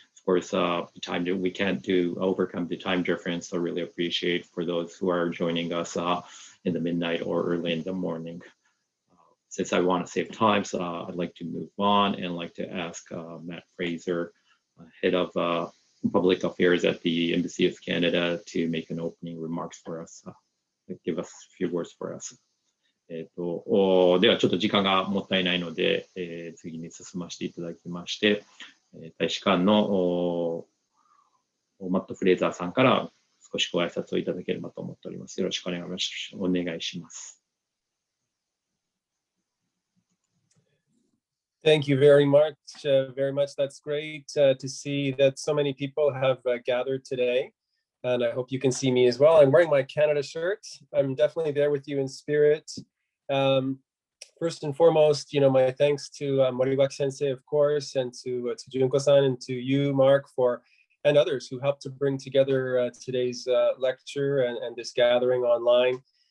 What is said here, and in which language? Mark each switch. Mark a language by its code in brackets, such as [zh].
[en] Of course, the time that we can't overcome the time difference, so really appreciate for those who are joining us in the midnight or early in the morning. Since I want to save time, so I'd like to move on and like to ask Matt Fraser, head of public affairs at the Embassy of Canada, to make an opening remarks for us. Give us a few words for us. [ja] ではちょっと時間がもったいないので、次に進ませていただきまして、大使館のマット・フレーザーさんから少しご挨拶をいただければと思っております。よろしくお願いします。 [en] Thank you very much. That's great to see that so many people have gathered today. And I hope you can see me as well. I'm wearing my Canada shirt. I'm definitely there with you in spirit. First and foremost, my thanks to Moriwaki Sensei, of course, and to Junko-san and to you, Mark, and others who helped to bring together today's lecture and this gathering online.